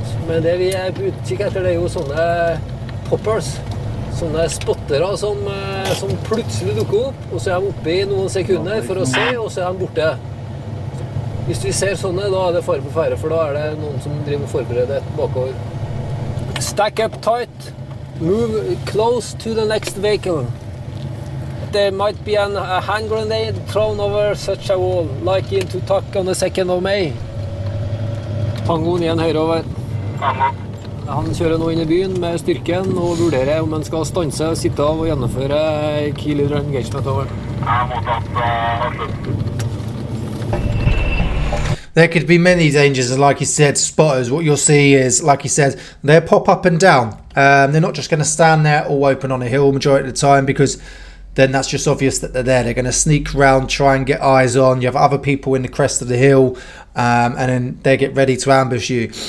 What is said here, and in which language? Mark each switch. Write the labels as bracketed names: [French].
[Norwegian] Men det vi er på utkikk etter, det er jo sånne poppers, sånne spottere som plutselig dukker opp, og så er de oppe i noen sekunder for å se, og så er de borte. Hvis vi ser sånne, da er det fare på ferde, for da er det noen som driver og forbereder et bakover. [English] Stack up tight. Move close to the next vehicle. There might be a hand grenade thrown over such a wall, like in Tutak on the 2nd of May. [Norwegian] Tangoen igjen høyreover. Han kjører nå inn I byen med styrken og vurderer om han skal stanse, sitte av og gjennomføre key leader engagement over. [English] There could be many dangers, and like he said, spotters, what you'll see is, like he said, they pop up and down. They're not just going to stand there all open on a hill majority of the time, because then that's just obvious that they're there. They're going to sneak around, try and get eyes on. You have other people in the crest of the hill, and then they get ready to ambush you.